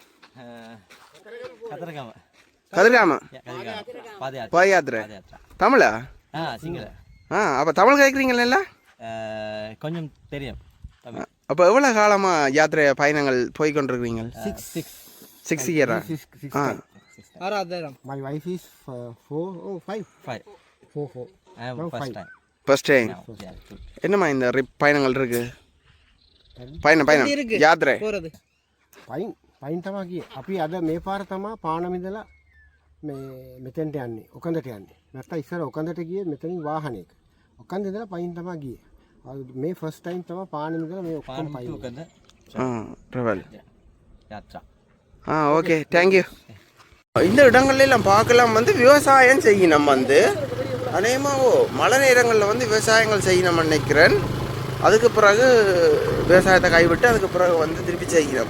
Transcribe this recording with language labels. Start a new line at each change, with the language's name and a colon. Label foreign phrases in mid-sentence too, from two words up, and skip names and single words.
Tamil: கதிர்காம பாத யாத்திரை. தமிழா? அப்போ தமிழ் கேட்குறீங்களா? கொஞ்சம் தெரியும். அப்போ எவ்வளோ காலமாக யாத்திரை பயணங்கள் போய்கொண்டிருக்கிறீங்க? 6 இயரா?
English: My wife is 4 or 5. 4. first time.
Tamil: என்னம்மா இந்த பயணங்கள் இருக்கு? பயணம் யாத்திரை
Sinhala: පයින් තමා ගියේ. අපි අද මේ පාර තමා පානම ඉඳලා මෙතෙන්ට යන්නේ. ඔකන්දට යන්නේ. නැත්නම් ඉස්සර ඔකන්දට ගියේ මෙතනින් වාහනයක. ඔකන්ද ඉඳලා පයින් තමා ගියේ. මේ
English: first time
Sinhala: තමා පානම ඉඳලා මේ ඔක්කොම පයින්.
English: Travel yatra. OK, thank you.
Tamil: இந்த இடங்கள்லாம் பார்க்கலாம் வந்து விவசாயம் செய்யணும் வந்து அநேகமாக மழை நேரங்களில் வந்து விவசாயங்கள் செய்யணும்னு நினைக்கிறேன். அதுக்கு பிறகு விவசாயத்தை கைவிட்டு அதுக்கு பிறகு வந்து திருப்பி செய்கிறோம்.